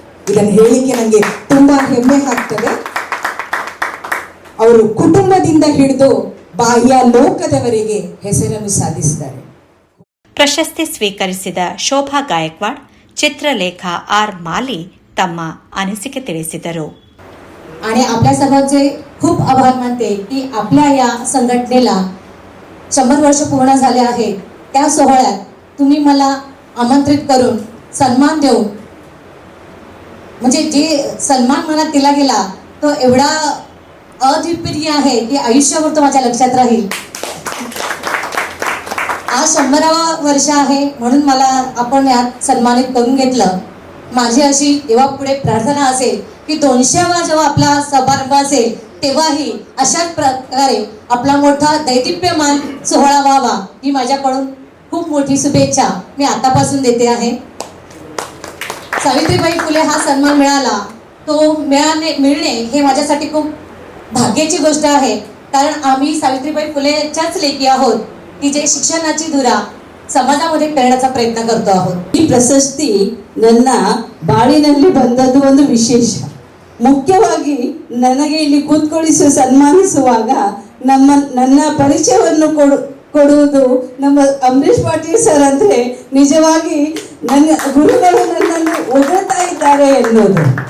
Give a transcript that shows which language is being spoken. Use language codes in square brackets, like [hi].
[kn] ಇದನ್ನು ಹೇಳಿಕೆ ನನಗೆ ತುಂಬಾ ಹೆಮ್ಮೆ ಆಗ್ತದೆ. ಅವರು ಕುಟುಂಬದಿಂದ ಹಿಡಿದು ಬಾಹ್ಯ ಲೋಕದವರೆಗೆ ಹೆಸರನ್ನು ಸಾಧಿಸಿದ್ದಾರೆ. ಪ್ರಶಸ್ತಿ ಸ್ವೀಕರಿಸಿದ ಶೋಭಾ ಗಾಯಕ್ವಾಡ್, चित्रलेखा आर माली तಮ್ಮ अनिसिके ತಿಳಿಸಿದರು. [mr] आणि आपल्या सर्वांचे खूप आभार मानते की आपल्या या संघटनेला 100 वर्ष पूर्ण झाले आहेत. त्या सोहळ्यात तुम्ही मला आमंत्रित करून सन्मान देऊन, म्हणजे जे सन्मान मला दिला गेला तो एवढा अद्वितीय आहे की आयुष्यभर तो माझ्या लक्षात राहील. आज 100वा वर्ष आहे म्हणून मला आपण यात सन्मानित करून घेतलं. माझी अशी देवापुढे प्रार्थना असेल की 200वा जेव्हा आपला समारंभ असेल तेव्हाही अशाच प्रकारे आपला मोठा दैदिप्यमान सोहळा व्हावा ही माझ्याकडून खूप मोठी शुभेच्छा मी आतापासून देते आहे. सावित्रीबाई फुले हा सन्मान मिळाला तो मिळणे हे माझ्यासाठी खूप भाग्याची गोष्ट आहे. कारण आम्ही सावित्रीबाई फुलेच्याच लेकी आहोत की जे शिक्षणाची धुरा [kn] ಸಮಾಜದಲ್ಲಿ ಪೇರಡचा ಪ್ರಯತ್ನ [mr] करतो आहोत. [kn] ಈ ಪ್ರಶಸ್ತಿ ನನ್ನ ಬಾಳಿನಲ್ಲಿ ಬಂದದ್ದು ಒಂದು ವಿಶೇಷ. ಮುಖ್ಯವಾಗಿ ನನಗೆ ಇಲ್ಲಿ ಕೂತ್ಕೊಳ್ಳಿಸಿ ಸನ್ಮಾನಿಸುವಾಗ ನನ್ನ ಪರಿಚಯವನ್ನು ಕೊಡುವುದು ನಮ್ಮ ಅಂಬರೀಷ್ ಪಾಟೀಲ್ ಸರ್ ಅಂದ್ರೆ ನಿಜವಾಗಿ ನನ್ನ ಗುರುಗಳು ನನ್ನನ್ನು ಹೊಗಳ್ತಾ ಇದ್ದಾರೆ ಎನ್ನುವುದು.